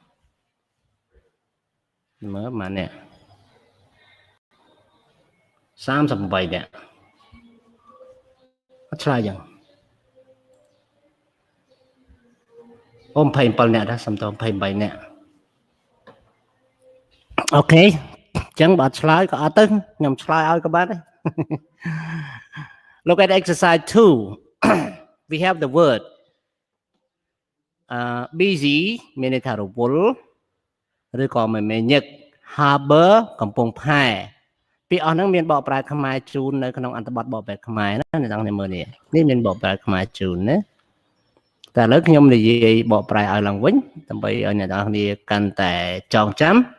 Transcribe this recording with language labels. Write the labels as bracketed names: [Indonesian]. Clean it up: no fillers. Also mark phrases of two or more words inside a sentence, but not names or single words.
[Khmer] មើលម៉ាននេះ 38 នាក់អត់ឆ្លើយចឹងអូ 27 នាក់ដែរសំទោស28 នាក់អូខេចឹងបើអត់ឆ្លើយក៏អត់ទៅខ្ញុំឆ្លើយឲ្យក៏បានដែរ [English] Look at exercise 2. We have the word busy [Khmer] មានន័យថារវល់ឬក៏មិនញឹក harbor កំពង់ផែពាក្យអស់ហ្នឹងមានបកប្រែខ្មែរជូននៅក្នុងអត្ថបទបកប្រែខ្មែរណាអ្នកទាំងនេះមើលនេះមានបកប្រែខ្មែរជូនណាតែឥឡូវខ្ញុំនិយាយបកប្រែឲ្យឡើងវិញដើម្បីឲ្យអ្នកទាំងនេះកាន់តែចងចាំ